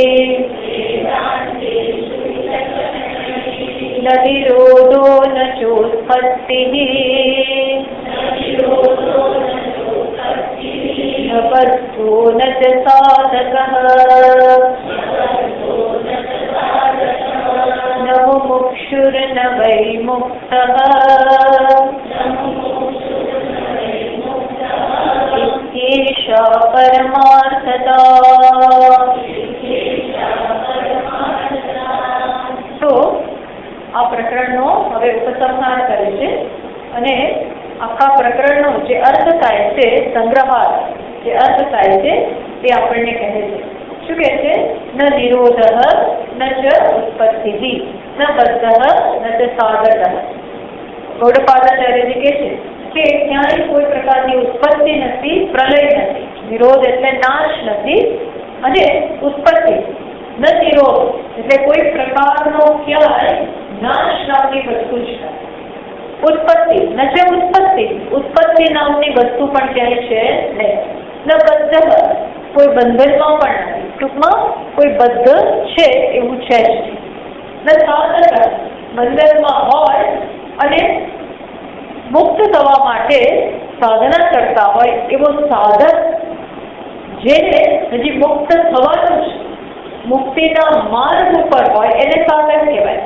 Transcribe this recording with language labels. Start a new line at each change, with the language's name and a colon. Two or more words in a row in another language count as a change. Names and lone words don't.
Sanskrit: न निरोधो न चोत्पत्तिः न बद्धो न च साधकः न मुमुक्षुर्न वै मुक्तः इत्येषा परमार्थता।
Gujarati: तो આ પ્રકરણનો હવે ઉપસંહાર કરે છે અને આખા પ્રકરણનો જે અર્થ થાય છે, સંગ્રહાર જે અર્થ થાય છે તે આપણને કહે છે. શું કહે છે?
Sanskrit: ન નિરોધ ન ચ ઉત્પત્તિ ન બદ્ધ ન ચ સાધક.
Gujarati: ગૌડપાદાચાર્યજી કહે છે કે ક્યાંય કોઈ પ્રકારની ઉત્પત્તિ નથી, પ્રલય નથી. નિરોધ એટલે નાશ નથી અને ઉત્પત્તિ ન નિરોધ એટલે કોઈ પ્રકારનો ક્યાંય નાશ નામની વસ્તુ છે. ઉત્પત્તિ ન ચ ઉત્પત્તિ, ઉત્પત્તિ નામની વસ્તુ પણ ક્યાય છે નહીં. ન બદ્ધ, કોઈ બંધનમાં પણ નથી. ટૂંકમાં કોઈ બદ્ધ છે એવું છે જ નહીં. ન સાધક, બંધનમાં હોય અને મુક્ત થવા માટે સાધના કરતા હોય એવો સાધક, જેને હજી મુક્ત થવાનું છે, મુક્તિના માર્ગ ઉપર હોય એને સાધક કહેવાય.